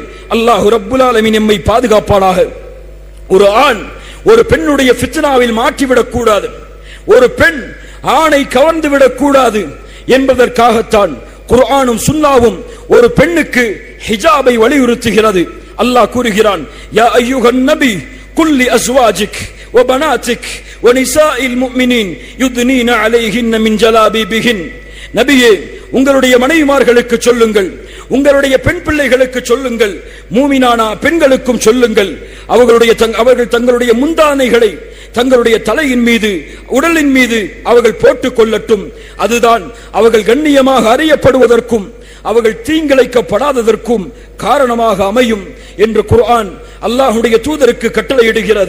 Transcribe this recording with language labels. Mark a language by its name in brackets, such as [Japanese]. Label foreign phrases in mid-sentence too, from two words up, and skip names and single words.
[Arabic] الله رب العالمين [Tamil] நம்மை பாதுகாப்பானாக. ஒரு ஆண் ஒரு பெண்ணுடைய ஃபித்னாவில் மாற்றிவிடக் கூடாது, ஒரு பெண் ஆணை கவர்ந்து விடக் கூடாது என்பதற்காகத்தான் குர்ஆனும் சுன்னாவும் ஒரு பெண்ணுக்கு ஹிஜாபை வலியுறுத்துகிறது. அல்லாஹ் கூறுகிறான், [Arabic] يا أيها النبي قل لأزواجك وبناتك ونساء المؤمنين يدنين عليهن من جلابيبهن. [Tamil] நபியே, உங்களுடைய மனைவிமார்களுக்கு சொல்லுங்கள், உங்களுடைய பெண் பிள்ளைகளுக்கு சொல்லுங்கள், மூமினான பெண்களுக்கும் சொல்லுங்கள், அவர்கள் தங்களுடைய முந்தானைகளை தங்களுடைய தலையின் மீது உடலின் மீது அவர்கள் போட்டுக் கொள்ளட்டும். அதுதான் அவர்கள் கண்ணியமாக அறியப்படுவதற்கும் அவர்கள் தீங்கிழைக்கப்படாததற்கும் காரணமாக அமையும் என்று குர்ஆன் அல்லாஹ்வுடைய தூதருக்கு கட்டளையிடுகிறது.